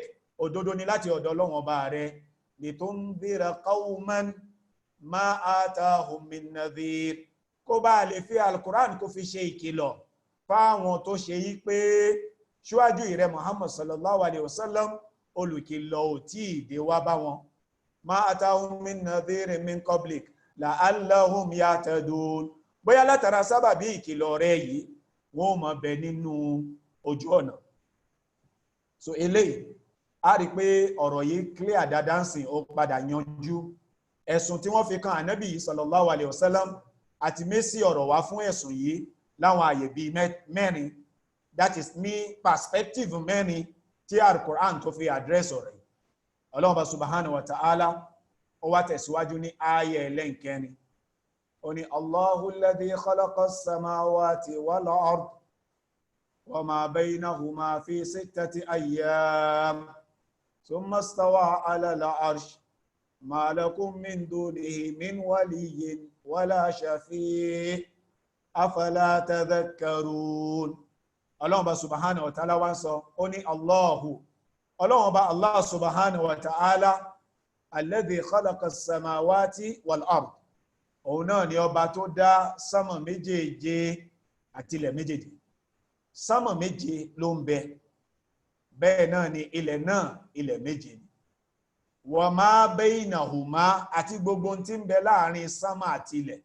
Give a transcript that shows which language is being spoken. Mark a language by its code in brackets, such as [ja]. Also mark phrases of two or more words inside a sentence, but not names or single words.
[yo] Òdodo ni láti ọ̀dọ̀ Ọlọ́run ọba rẹ̀. [ar] لتنذر قوما ما أتاهم من نذير. [yo] Kó bá lè fi Al-Qur'an kó fi ṣe ìkìlọ̀ fáwọn tó ṣe yí pé ṣíwájú ìrẹ Muhammad [ar] صلى الله عليه وسلم [yo] olùkìlọ̀ ò tí ìdè wá bá wọn. [ar] ما أتاهم من نذير من قبلك لعلهم يهتدون. [yo] Bóyá látara sábàbí ìkìlọ̀ rẹ̀ yìí wọ́n máa bẹ nínú ojú ọ̀nà. So eléyìí a rí pé ọ̀rọ̀ yìí clear dáadáa sìn ó padà yanjú. Ẹ̀sùn tí wọ́n fi kan Ànábì [ar] صلى الله عليه وسلم [yo] àti mésì ọ̀rọ̀ wá fún ẹ̀sùn yìí láwọn àyè bíi mẹ́rin, [en] that is [yo] ní perspective mẹ́rin tí Al-Qur'an tó fi address ọ̀rọ̀ yìí. Ọlọ́run bá [ar] سبحانه وتعالى [yo] ó wá tẹ̀síwájú ní ayé ẹlẹ́nkẹrin. [ar] Ó ní الله الذي خلق السماوات والأرض وما بينهما في 6 أيام ثم استوى على العرش ما لكم من دونه من ولي ولا شفيع أفلا تتذكرون. [yo] Ọlọ́run bá [ar] سبحانه وتعالى [yo] wá ń sọ, ó ní Ọlọ́run bá [ar] الله سبحانه وتعالى الذي خلق السماوات والأرض. [yo] Òun náà ni ọba tó dá sánmọ̀ méjèèje àti ilẹ̀ méjèèje. Sánmọ̀ méje ló ń bẹ, bẹ́ẹ̀ náà ni ilẹ̀ náà ilẹ̀ méje ni. [ar] وما بينهما, [yo] àti gbogbo tí ń bẹ láàrin sánmọ̀ àti ilẹ̀.